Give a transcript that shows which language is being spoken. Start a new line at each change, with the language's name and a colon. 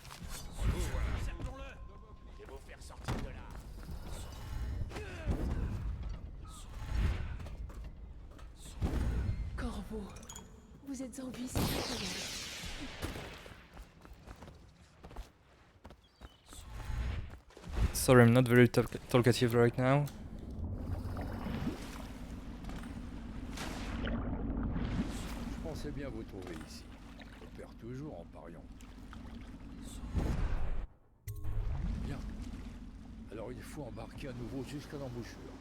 French: Servons-le! Je vais vous faire sortir de là. Corvo, vous êtes en vie, c'est incroyable.
English: Sorry, I'm not very talkative right now.
French: Je pensais bien vous trouver ici. On perd toujours en pariant. Bien. Alors il faut embarquer à nouveau jusqu'à l'embouchure.